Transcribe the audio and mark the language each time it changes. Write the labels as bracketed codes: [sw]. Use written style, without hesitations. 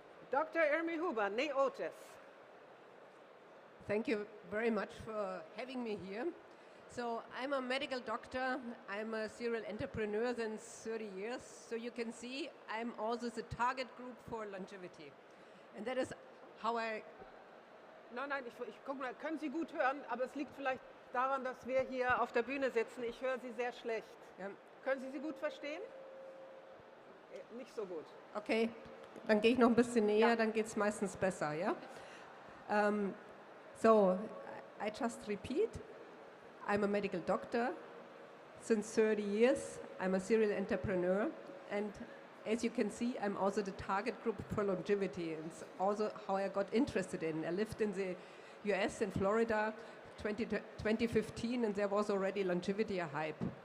[en] Dr. Irmi Huber, StaYoung. Thank you very much for having me here. So I'm a medical doctor. I'm a serial entrepreneur since 30 years. So you can see I'm also the target group for longevity. And that is how I... [de] Nein, ich guck mal, können Sie gut hören, aber es liegt vielleicht daran, dass wir hier auf der Bühne sitzen. Ich höre Sie sehr schlecht. Ja. Können Sie gut verstehen? Nicht so gut. Okay, dann gehe ich noch ein bisschen näher, dann geht es meistens besser, ja? [en] So, I just repeat, I'm a medical doctor. Since 30 years, I'm a serial entrepreneur, and as you can see, I'm also the target group for longevity. It's also how I got interested in. I lived in the US, in Florida, 2015, and there was already longevity a hype.